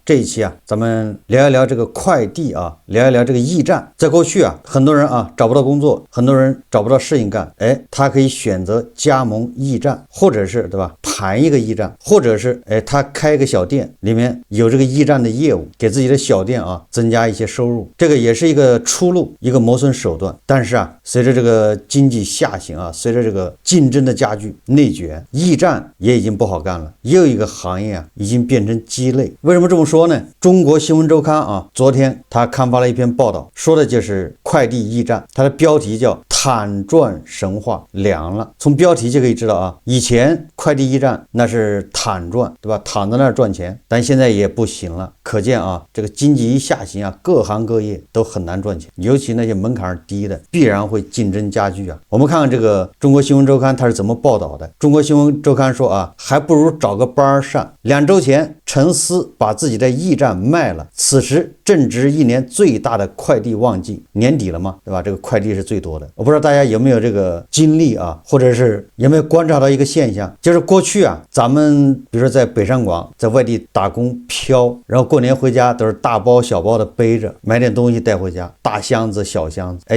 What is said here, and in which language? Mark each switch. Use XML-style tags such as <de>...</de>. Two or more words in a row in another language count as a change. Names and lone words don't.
<zh>這一期咱們聊一聊这個快遞聊一聊這個驿站。在過去很多人找不到工作，很多人找不到事情幹，他可以選擇加盟驿站，或者是對吧，盤一個驿站，或者是他開一個小店，裡面有這個驿站的業務，給自己的小店增加一些收入，這個也是一個出路，一個謀生手段。但是隨着這個經濟下行隨着這個競爭的加劇，內卷，驿站也已經不好幹了，又一個行業已經變成雞肋。為什麼這麼說呢？中國新聞週刊昨天他刊發了一篇報道，說的就是快遞驿站，它的標題叫躺賺神話涼了。從標題就可以知道以前快遞驿站那是躺賺，對吧？躺在那兒賺錢，但現在也不行了。可見這個經濟一下行各行各業都很難賺錢，尤其那些門檻低的，必然會競爭加劇我們看看這個中國新聞週刊它是怎麼報道的。中國新聞週刊說還不如找個班上。2周前，陳思把自己的驿站賣了，此時正值一年最大的快遞旺季，年底了嘛，对吧？這個快遞是最多的。我不知道大家有沒有這個經歷或者是有沒有觀察到一個現象，就是過去咱們比如說在北上廣，在外地打工漂，然後過年回家都是大包小包的背着，買點東西帶回家，大箱子小箱子。</zh>